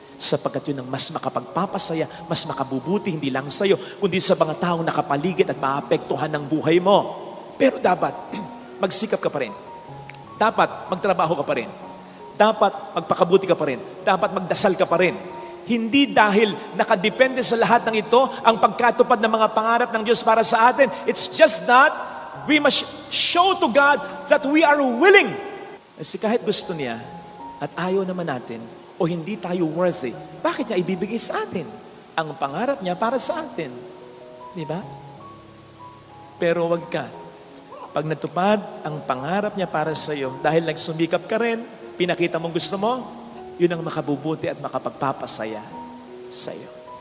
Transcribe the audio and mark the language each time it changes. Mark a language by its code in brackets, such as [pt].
[tl] Sapagkat yun ang mas makapagpapasaya, mas makabubuti hindi lang sa iyo, kundi sa mga taong nakapaligid at maapektuhan ng buhay mo. Pero dapat, magsikap ka pa rin. Dapat, magtrabaho ka pa rin. Dapat, magpakabuti ka pa rin. Dapat, magdasal ka pa rin. Hindi dahil nakadepende sa lahat ng ito ang pagkatupad ng mga pangarap ng Diyos para sa atin. [en] It's just that we must show to God that we are willing. [tl] Kasi kahit gusto niya at ayaw naman natin o hindi tayo worthy, bakit niya ibibigay sa atin ang pangarap niya para sa atin? Di ba? Pero wag ka. Pag natupad ang pangarap niya para sa iyo, dahil nagsumikap ka rin, pinakita mong gusto mo, yun ang makabubuti at makapagpapasaya sa iyo.